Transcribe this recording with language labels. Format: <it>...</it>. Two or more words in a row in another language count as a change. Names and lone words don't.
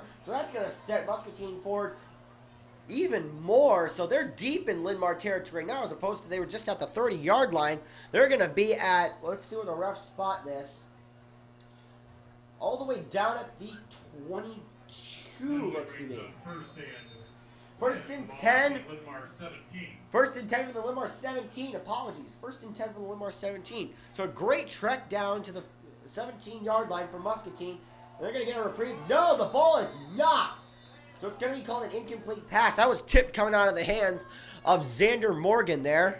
<en>So that's going to set Muscatine forward even more. So they're deep in Linn-Mar territory now, as opposed to they were just at the 30-yard line. They're going to be at, let's see where the refs spot this, all the way down at the 22, looks to be. First and 10. Linn-Mar 17. 1st and 10 for the Linn-Mar 17. Apologies. 1st and 10 for the Linn-Mar 17. So a great trek down to the 17-yard line for Muscatine. They're going to get a reprieve. No, the ball is not. So it's going to be called an incomplete pass. That was tipped coming out of the hands of Xander Morgan there.</en>